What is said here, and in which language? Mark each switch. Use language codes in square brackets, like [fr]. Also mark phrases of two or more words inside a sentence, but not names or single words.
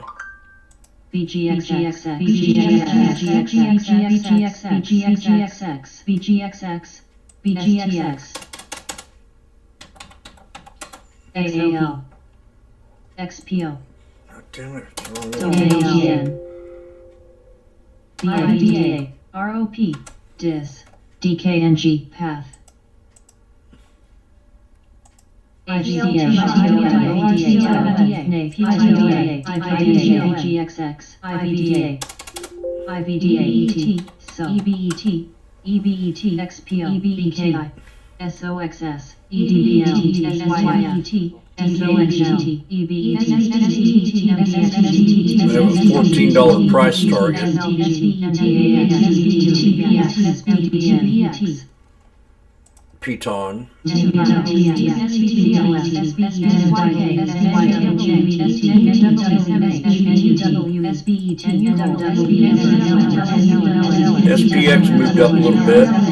[en] BGXX, BGXX, BGXX, BGXX, AAL, XPO, God damn it. It's the wrong one. ALGN, BIDA, ROP, DIS, DKNG, PATH, GXX, IVDA, ET, EBET, EBET, XPO, EBKI, SOXS, EDBL, SYFET, SOXGT, EBET, I have a $14 price target. Piton. SPX moved up a little bit.